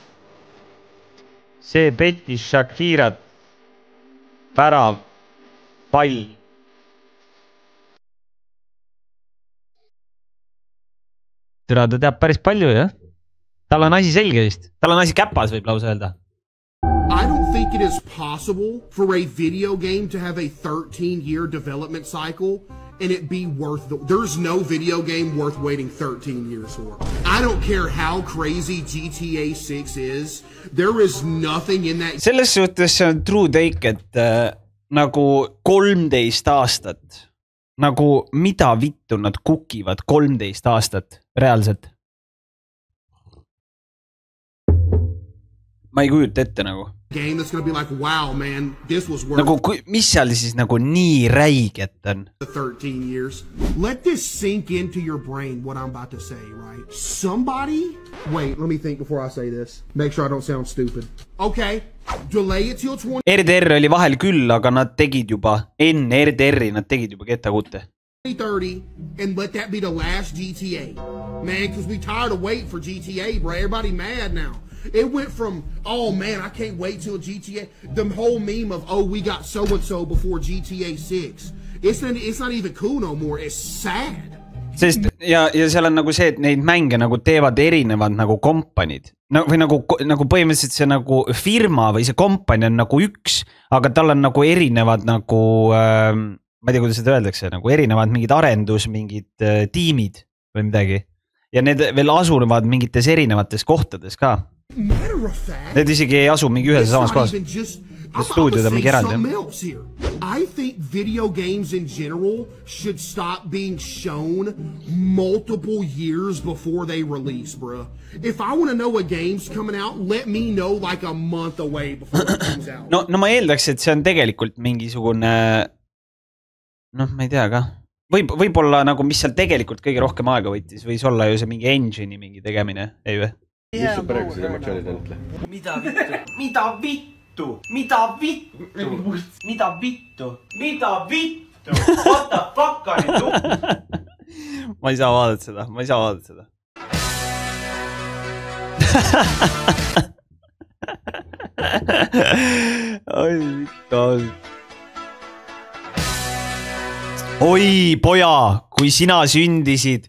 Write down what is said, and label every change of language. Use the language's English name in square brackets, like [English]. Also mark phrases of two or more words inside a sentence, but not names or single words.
[Estonian] See petis Shakirat. Värav. Pall. Türa, ta teab päris palju, jah? Tal on asi selge vist. Tal on asi käpas, võib lausa öelda. [English] I don't think it is possible for a video game to have a 13-year development cycle and it be worth there's no video game worth waiting 13 years for. I don't care how crazy GTA 6 is. There is nothing in that. [Estonian] Selles suhtes see on [English] true take, [Estonian] et nagu 13 aastat. Nagu mida vittu nad kukivad 13 aastat reaalselt. Ma ei kujuta ette nagu. [English] Game that's going to be like, wow, man, this was worth [Estonian] nagu, mis seal siis nagu nii räiget on? [English] 13 years. Let this sink into your brain what I'm about to say, right? Somebody, wait, let me think before I say this. Make sure I don't sound stupid. Okay, delay it till 20... [Estonian] RDR oli vahel küll, aga nad tegid juba, enne RDR-i nad tegid juba GTA [English] 30, and let that be the last GTA. Man, because we tired of waiting for GTA, bro. Everybody mad now. It went from, oh man, I can't wait till GTA. The whole meme of, oh, we got so-and-so before GTA 6. It's not even cool no more. It's sad. [Estonian] Sest, ja seal on nagu see, et neid mänge nagu teevad erinevad nagu kompanid. Või nagu põhimõtteliselt see nagu firma või see kompani on nagu üks, aga tal on nagu erinevad nagu, ma ei tea, kuidas seda öeldakse, nagu erinevad mingid arendus, mingid tiimid või midagi. Ja need veel asuvad mingites erinevates kohtades ka. Need isegi ei asu mingi ühes samas kohas. Stuudiod on mingi eraldi. [English] I think video games in general should stop being shown multiple years before they release, bro. If I want to know a game's coming out, let me know like a month away before it comes out. [Estonian] No ma eeldaks, et see on tegelikult mingisugune, noh, ma ei tea ka. Võib-olla nagu, mis seal tegelikult kõige rohkem aega võttis, võis olla ju see mingi engine'i mingi tegemine, ei või? Mis su praegu seda emotsioonid entle? Mida vittu? Mida vittu? Mida vittu? Mida vittu? Mida vittu? [English] What the fuck on it? [Estonian] Ma ei saa vaadata seda. Ma ei saa vaadata seda. Oi, vittu. Oi, poja, kui sina sündisid.